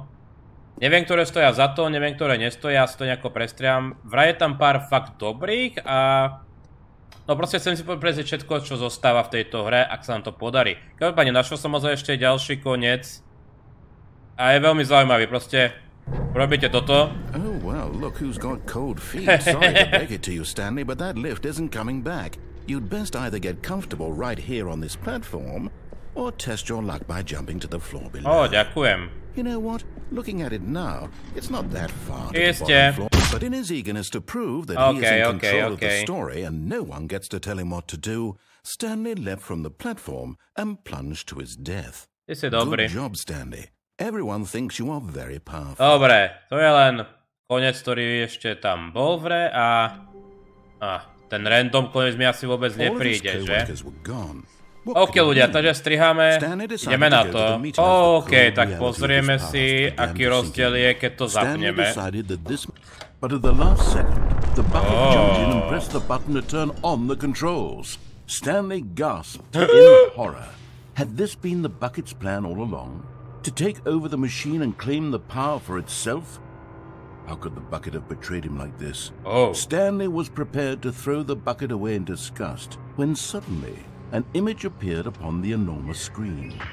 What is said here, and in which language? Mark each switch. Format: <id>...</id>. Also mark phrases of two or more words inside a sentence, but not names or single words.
<sk>Neviem, ktoré stoja za to, neviem, ktoré nestoja, asi to nejako prestriam. Vraj je tam pár fakt dobrých a no proste chcem si prejsť všetko, čo zostáva v tejto hre, ak sa nám to podarí. Každopádne našiel som ozaj ešte ďalší koniec a je veľmi zaujímavý, proste robíte toto.</sk> <en>Oh well, look who's got cold feet. Sorry to break it to you, Stanley, but that lift isn't coming back. You'd best either get comfortable right here on this platform or test your luck by jumping to the floor below.</en> <sk>Ďakujem.</sk> <en>You know what? Looking at it now, it's not that far to the</en> <sk>Iste.</sk> <en>bottom floor. But in his eagerness to prove that he is in control of the story and no one gets to tell him what to do, Stanley leapt from the platform and plunged to his death. Good job, Stanley. Everyone thinks you are very powerful.</en> <sk>Dobre, to je len koniec, ktorý ešte tam bol v hre a ten random koniec mi asi vôbec nepríde, že? OK ľudia, takže striháme, ideme na to. OK, tak pozrieme si, aký rozdiel je, keď to zapneme.</sk> <en>But at the last second, the bucket jumped in and pressed the button to turn on the controls. Stanley gasped in horror. Had this been the bucket's plan all along? To take over the machine and claim the power for itself? How could the bucket have betrayed him like this? Stanley was prepared to throw the bucket away in disgust when suddenly an image appeared upon the enormous screen.</en>